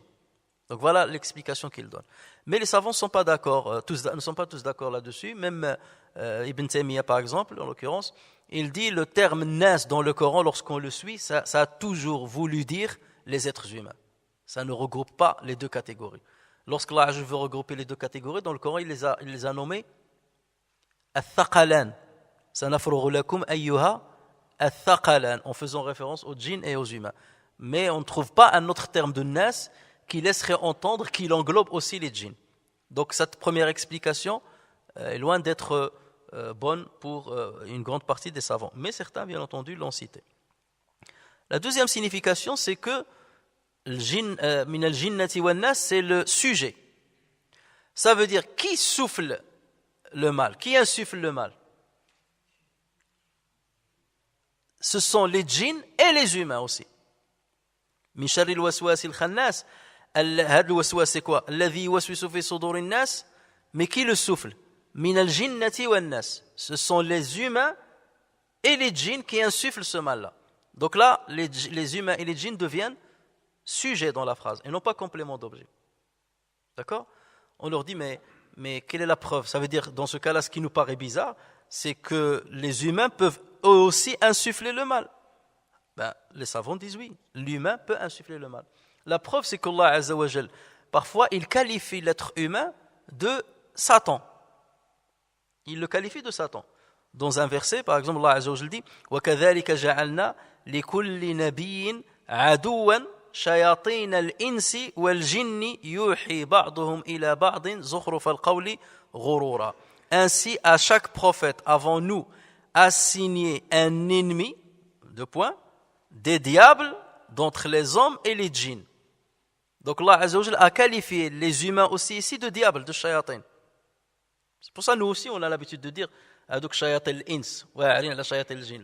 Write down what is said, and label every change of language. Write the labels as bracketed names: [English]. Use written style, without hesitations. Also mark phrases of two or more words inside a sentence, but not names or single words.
[French] Donc voilà l'explication qu'il donne. Mais les savants ne sont pas d'accord, ne sont pas tous d'accord là-dessus. Même Ibn Taymiyyah par exemple, en l'occurrence, il dit le terme nas dans le Coran, lorsqu'on le suit, ça a toujours voulu dire les êtres humains. Ça ne regroupe pas les deux catégories. Lorsqu'Allah veut regrouper les deux catégories, dans le Coran, il les a nommés al-thaqalan. [Arabic] سنفرغ لكم أيها الثقلان, [French] en faisant référence aux djinns et aux humains. Mais on ne trouve pas un autre terme de nas qui laisserait entendre qu'il englobe aussi les djinns. Donc cette première explication est loin d'être bonne pour une grande partie des savants. Mais certains, bien entendu, l'ont cité. La deuxième signification, c'est que [Arabic] من الجنة والناس, [French] c'est le sujet. Ça veut dire qui souffle le mal, qui insuffle le mal. ce sont les djinns et les humains aussi. [Arabic] من شر الوسواس الخناس. هذا الوسواس [French] c'est quoi? [Arabic] الذي يوسوس في صدور الناس. [French] Mais qui le souffle? [Arabic] من الجنة والناس. [French] Ce sont les humains et les djinns qui insufflent ce mal-là. Donc là, les humains et les djinns deviennent sujets dans la phrase et non pas complément d'objet. D'accord? On leur dit, mais quelle est la preuve? Ça veut dire, dans ce cas-là, ce qui nous paraît bizarre, c'est que les humains peuvent eux aussi insuffler le mal. Les savants disent oui, l'humain peut insuffler le mal. La preuve, c'est qu' [Arabic] الله عز وجل, [French] parfois, il qualifie l'être humain de Satan. Il le qualifie de Satan. Dans un verset, par exemple, Allah Azza wa Jal dit [Arabic] وَكَذَلِكَ جَعَلْنَا لِكُلِّ نَبِيٍّ عَدُوًّا شَيَاطِينَ الْإِنسِ وَالْجِنِّ يُوحِي بَعْضُهُمْ إِلَى بَعْضٍ زُخْرُفَ الْقَوْلِ غُرُورًا. [French] Ainsi, à chaque prophète avant nous, assigné un ennemi, des diables d'entre les hommes et les djinns. Donc [Arabic] الله عز وجل [French] a qualifié les humains aussi ici de diables, de shayatin. C'est pour ça nous aussi on a l'habitude de dire donc [Arabic] شياطين الإنس ولا شياطين الجن.